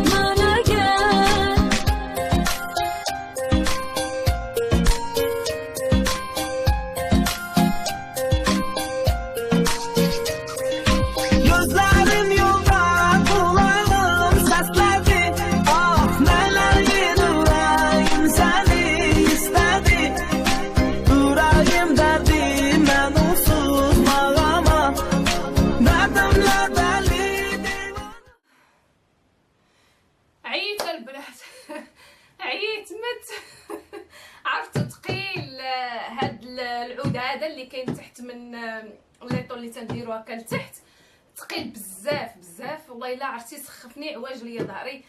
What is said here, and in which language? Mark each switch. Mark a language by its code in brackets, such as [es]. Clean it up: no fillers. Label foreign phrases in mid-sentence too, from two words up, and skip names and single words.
[tr] Gözlerim yolda kulağım seslerdi ah neler yüreğim seni istedi yüreğim derdim ben onsuz bağlama derdimle deli [ar] عييت البنات عييت مت عرفتوا ثقيل هاد العود هذا اللي كاين تحت من ليطو اللي تنديرو هكا لتحت، ثقيل بزاف والله الا عرفتي سخفني عواج ليا ظهري.